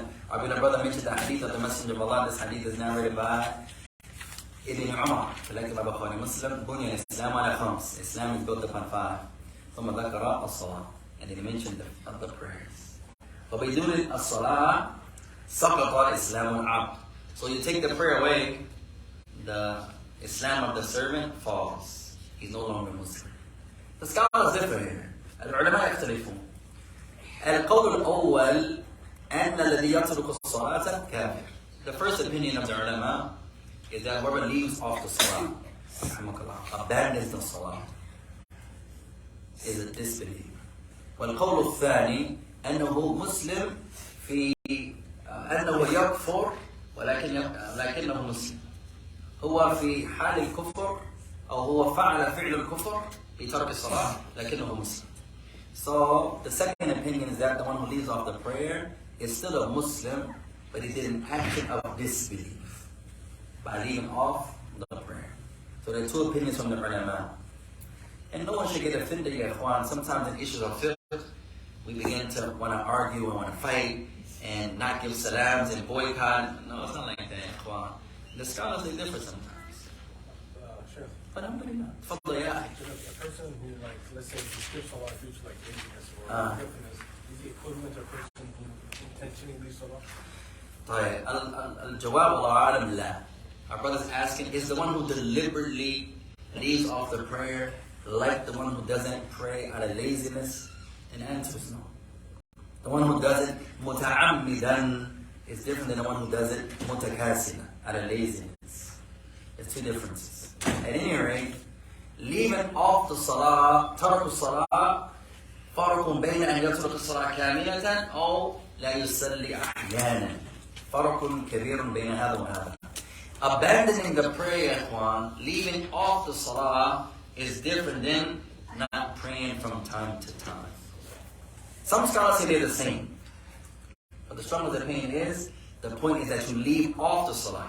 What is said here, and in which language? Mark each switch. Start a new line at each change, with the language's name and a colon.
English: Our beloved brother mentioned the hadith of the Messenger of Allah. This hadith is narrated by Ibn Umar. Collected by Bukhari Muslim.
Arabic: بني الإسلام على 5.
English: Islam is built upon 5.
Arabic: ثم ذكر الصلاة.
English: And then he mentioned the other prayers.
Arabic: وبدون الصلاة سقط إسلام العبد.
English: So you take the prayer away, the Islam of the servant falls. He's no longer Muslim. The scholars differ here.
Arabic: العلماء يختلفون. القول الأول أن الذي يترك الصلاة كافر.
English: The first opinion of the ulama is that whoever leaves off the salah, abandons the salah, is a disbeliever.
Arabic: والقول الثاني أنه مسلم في أنه يكفر لكنه مسلم. هو في حال الكفر أو هو فعل فعل الكفر بترك الصلاة لكنه مسلم.
English: So the second opinion is that the one who leaves off the prayer is still a Muslim, but he did an action of disbelief by leaving off the prayer. So there are 2 opinions from the ulama. And no one should get offended, ya ikhwan. Sometimes in issues of fiqh, we begin to want to argue and want to fight and not give salams and boycott. No, it's not like that, ikhwan. The scholars, they differ sometimes. Sure. But alhamdulillah. Fadla ya. A person who, like, let's say, he skips salah due to like laziness or forgetfulness, is he equivalent to a person who intentionally leaves salah?
Arabic: طيب, الجواب الله أعلم لا.
English: Our brother's asking, is the one who deliberately leaves off the prayer like the one who doesn't pray out of laziness? And the answer is no. The one who does it
Arabic: متعمدا
English: is different than the one who does it
Arabic: متكاسلا,
English: out of laziness. There's 2 differences. At any rate, leaving off the salah,
Arabic: ترك الصلاة, فرق بين أن يترك الصلاة كاملة أو لا يصلي أحيانا. فرق كبير بين هذا وهذا.
English: Abandoning the prayer, ikhwan, leaving off the salah, is different than not praying from time to time. Some scholars say they're the same. But the strongest opinion is, the point is that you leave off the salah.